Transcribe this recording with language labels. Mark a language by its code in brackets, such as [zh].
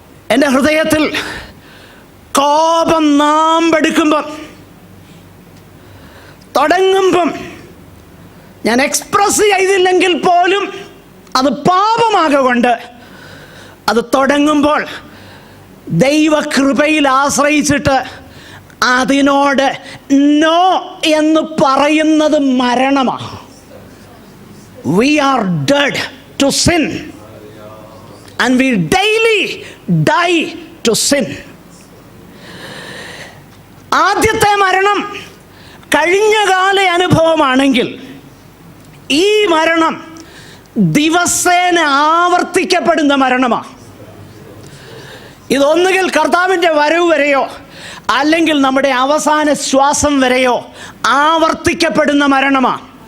[ml] എൻ്റെ ഹൃദയത്തിൽ കോപം നാമ്പെടുക്കുമ്പം, തുടങ്ങുമ്പം, ഞാൻ എക്സ്പ്രസ് ചെയ്തില്ലെങ്കിൽ പോലും അത് പാപമാകൊണ്ട് അത് തുടങ്ങുമ്പോൾ ദൈവകൃപയിൽ ആശ്രയിച്ചിട്ട് അതിനോട് നോ എന്ന് പറയുന്നത് മരണമാണ്. [en] We are dead to sin and we daily die to sin. [ml] ആദ്യത്തെ മരണം കഴിഞ്ഞകാല അനുഭവമാണെങ്കിൽ ഈ മരണം ദിവസേന ആവർത്തിക്കപ്പെടുന്ന മരണമാണ്. ഇതൊന്നുകിൽ കർത്താവിൻ്റെ വരവ് വരെയോ അല്ലെങ്കിൽ നമ്മുടെ അവസാന ശ്വാസം വരെയോ ആവർത്തിക്കപ്പെടുന്ന മരണമാണ്.